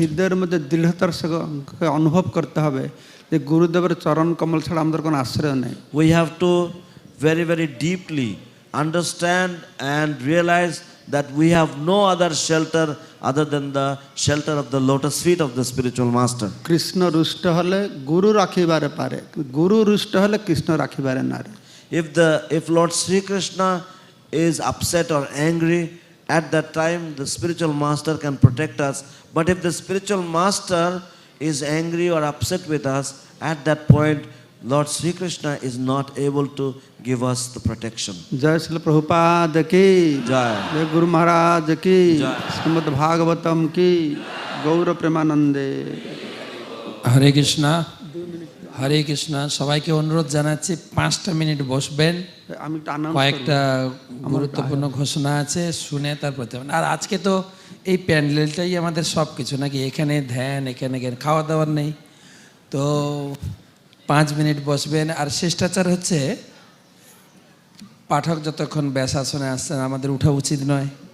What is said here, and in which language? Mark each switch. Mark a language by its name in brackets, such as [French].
[Bangla] হৃদয়ের মধ্যে দৃঢ়তার সঙ্গে অনুভব করতে হবে যে গুরুদেবের চরণ কমল ছাড়া আমাদের কোনো আশ্রয় নেই। [English] We have to very very deeply understand and realize that we have no other shelter other than the shelter of the lotus feet of the spiritual master. [Bangla] Krishna রুষ্ট হলে গুরু রাখিবারে পারে, গুরু রুষ্ট হলে কৃষ্ণ রাখিবারে না। [English] If Lord Sri Krishna is upset or angry, at that time the spiritual master can protect us. But if the spiritual master is angry or upset with us, at that point Lord Sri Krishna is not able to give us the protection. [Hindi] जय श्री प्रभुपाद की जय। जय गुरु महाराज की जय। श्रीमद् भागवतम की गौर प्रेमानंदे। [Bangla] হরে কৃষ্ণ, হরে কৃষ্ণ। সবাইকে অনুরোধ জানাচ্ছি 5টা মিনিট বসবেন। আমি একটা announce কয়েকটা গুরুত্বপূর্ণ ঘোষণা আছে, শুনে তারপর যাবেন। আর আজকে তো এই প্যান্ডেলটাই আমাদের সব কিছু নাকি, এখানে ধ্যান, এখানে খাওয়া দাওয়ার নেই। তো 5 মিনিট বসবেন। আর শিষ্টাচার হচ্ছে পাঠক যতক্ষণ ব্যাসাসনে আসছেন আমাদের উঠা উচিত নয়।